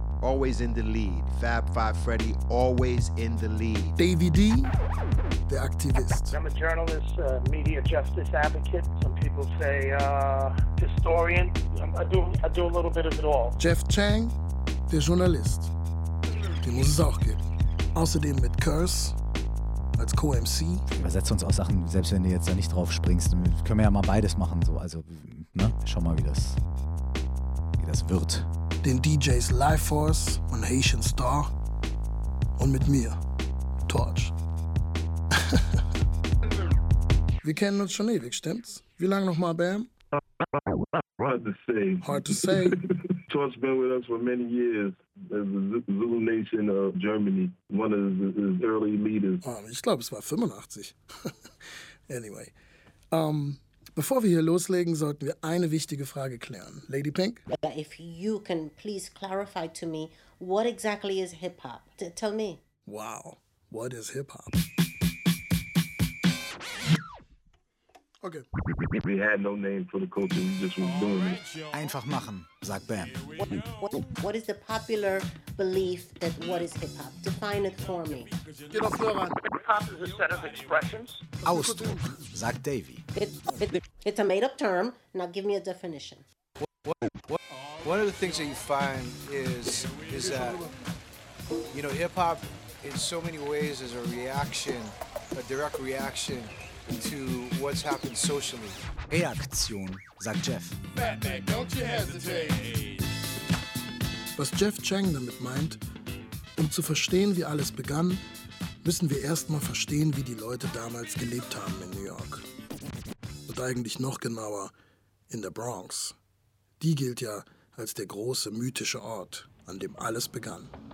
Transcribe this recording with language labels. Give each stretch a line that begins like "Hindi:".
English: Always in the lead. Fab Five Freddy, always in the lead. Davy D, the activist. I'm a journalist, media justice advocate. Some people say historian. I do a little bit of it all.
German: Jeff Chang,
English: the journalist.
German: Den muss es auch geben. Außerdem mit Curse als Co-MC. Übersetzt uns auch Sachen, selbst wenn du jetzt da nicht drauf springst. Können wir ja mal beides machen. So. Also, ne? Schau mal, wie das wird. Den DJs Life Force und Haitian Star und mit mir, Torch. Wir kennen uns schon ewig, stimmt's? Wie lange nochmal, Bam?
English: Hard to say. Torch been with us for many years as the Zulu Nation of Germany, one of his early leaders.
German: Ich glaube, es war 85. Anyway, bevor wir hier loslegen, sollten wir eine wichtige Frage klären.
English: Lady Pink? If you can please clarify to me, what exactly is hip-hop? Tell me. Wow, what is hip-hop? Okay. We had no name for the culture, we just was doing it.
German: Einfach machen, sagt Bam.
English: What is the popular belief that what is hip-hop? Define it for me.
German: Geh doch nur ran.
English: Hip-hop is a set of expressions.
German: Ausdruck, sagt Davy.
English: It's a made-up term, now give me a definition. One of the things that you find is that, you know, hip-hop in so many ways is a reaction, a direct reaction to what's happened socially.
German: Reaktion, sagt Jeff.
English: Batman, don't you hesitate.
German: Was Jeff Chang damit meint, um zu verstehen, wie alles begann, müssen wir erstmal verstehen, wie die Leute damals gelebt haben in New York. Und eigentlich noch genauer in der Bronx. Die gilt ja als der große mythische Ort, an dem alles begann.